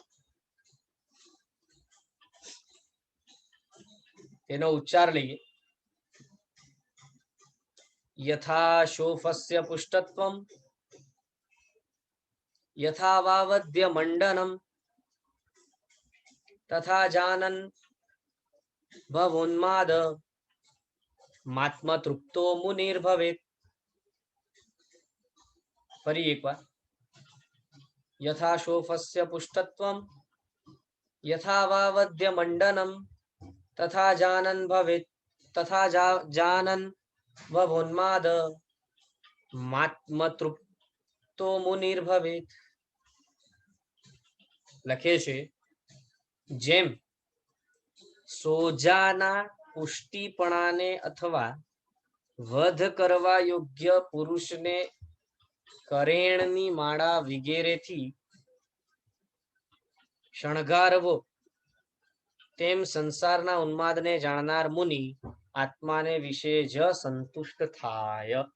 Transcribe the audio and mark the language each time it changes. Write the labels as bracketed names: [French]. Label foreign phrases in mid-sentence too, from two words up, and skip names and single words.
[Gujarati] તેનો ઉચ્ચાર લઈએ. [Sanskrit] યથા શોફસ્ય પુષ્ટત્વમ યથા વાવદ્ય મંડનમ तथा जानन भवोन्माद मात्म तृप्तो मुनिर्भवेत्। [Gujarati] ફરી એક બાર, [Sanskrit] यथा शोफस्य पुष्टत्वं यथा वावद्य मंडनम तथा जानन भवेत्, तथा जानन भवोन्माद मात्म तृप्तो मुनिर्भवेत्। [Gujarati] લખે છે જેમ સોજાના પુષ્ટિપણાને અથવા વધ કરવા યોગ્ય પુરુષને કરેણની માળા વગેરેથી શણગારવો, તેમ સંસારના ઉન્માદને જાણનાર મુનિ આત્માને વિશે જ સંતુષ્ટ થાય.